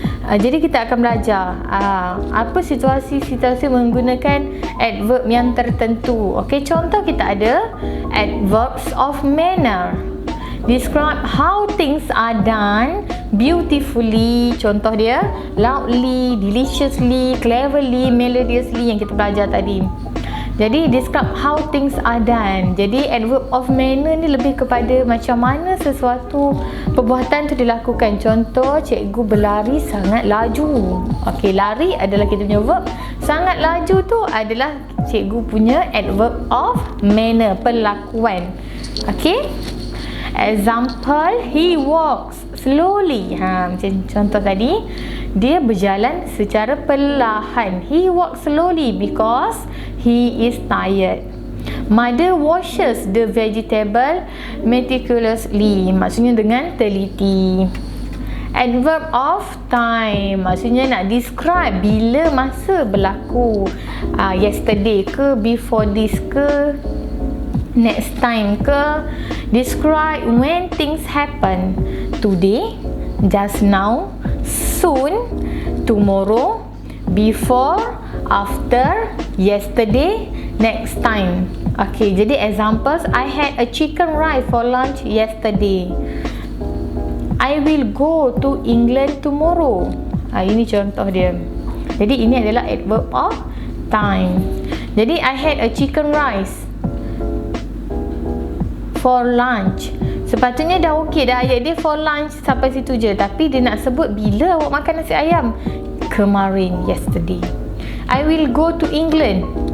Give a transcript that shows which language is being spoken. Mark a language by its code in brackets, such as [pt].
[ms] Jadi kita akan belajar apa situasi-situasi menggunakan adverb yang tertentu. Okay, contoh kita ada adverbs of manner. [en] Describe how things are done beautifully. [ms] Contoh dia loudly, deliciously, cleverly, melodiously yang kita belajar tadi. [en] Jadi describe how things are done. [ms] Jadi adverb of manner ni lebih kepada macam mana sesuatu perbuatan tu dilakukan. Contoh, cikgu berlari sangat laju. Okey, lari adalah kita punya verb. Sangat laju tu adalah cikgu punya adverb of manner, perlakuan. Okey. [en] Example, he walks slowly. [ms] Macam contoh tadi, dia berjalan secara perlahan. [en] He walks slowly because he is tired. Mother washes the vegetable meticulously. [ms] Maksudnya dengan teliti. Adverb of time, maksudnya nak describe bila masa berlaku. [en] Yesterday ke, before this ke, next time ke. Describe when things happen. Today, just now, soon, tomorrow, before, after, yesterday, next time. Okay, jadi examples, I had a chicken rice for lunch yesterday. I will go to England tomorrow. [ms] Ini contoh dia. Jadi ini adalah adverb of time. [en] Jadi I had a chicken rice for lunch. [ms] Sepatutnya dah okey dah ayat dia [en] for lunch [ms] sampai situ je. Tapi dia nak sebut bila awak makan nasi ayam. [en] Kemarin, yesterday. I will go to England.